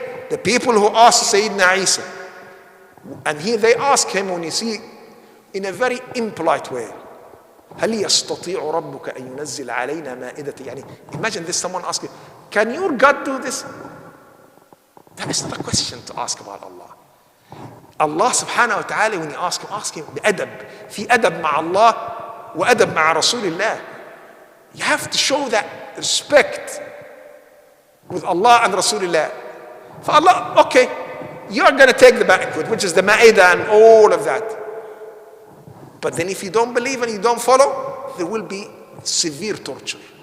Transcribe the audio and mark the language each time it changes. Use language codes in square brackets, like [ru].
[en] The people who asked Sayyidina Isa, and here they ask him, when you see, in a very impolite way, [ar] هل يستطيع ربك أن ينزل علينا مائدة يعني, [en] imagine this, someone asking, can your God do this? That is not a question to ask about Allah. Allah subhanahu wa ta'ala, when you ask him بأدب. [ar] في أدب مع الله وأدب مع رسول الله. [en] You have to show that respect with Allah and Rasulullah. For Allah, okay, you are going to take the banquet, which is the Ma'idah and all of that. But then if you don't believe and you don't follow, there will be severe torture.